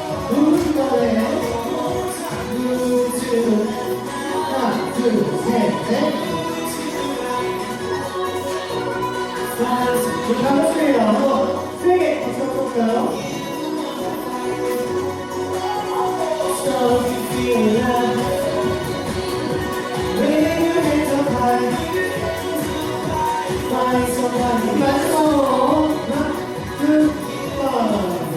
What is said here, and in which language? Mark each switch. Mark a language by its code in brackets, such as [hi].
[ko] 누군가에 누구 하나, 둘, 셋, 넷. 우리 반갑습니다. 한번 세게 박수 쳐볼까요? [en] So you feel like wave your hands up high. Find somebody [ko] 마지막으로 하나, 둘, 셋.